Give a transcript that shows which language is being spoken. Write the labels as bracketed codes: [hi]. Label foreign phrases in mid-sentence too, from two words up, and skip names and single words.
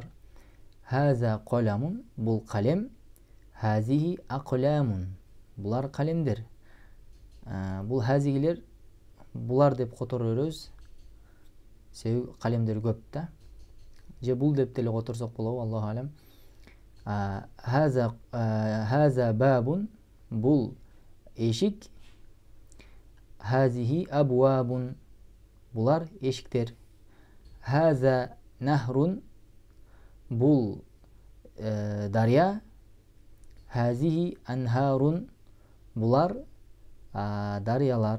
[ar] هذا قلم, [ky] бул калем. [ar] هذه أقلام, [ky] булар калемдер. Бул хазигилер булар деп которо беребиз. Себеби калемдер көп да. Же бул деп деле которсок болобу, [ar] الله أعلم. هذا باب, [ky] бул эшик. [ar] هذه أبواب, [ky] булар эшиктер. [ar] هذا نهر, [ky] бул дарья. [ar] هذه أنهار, [ky] булар дарьялар.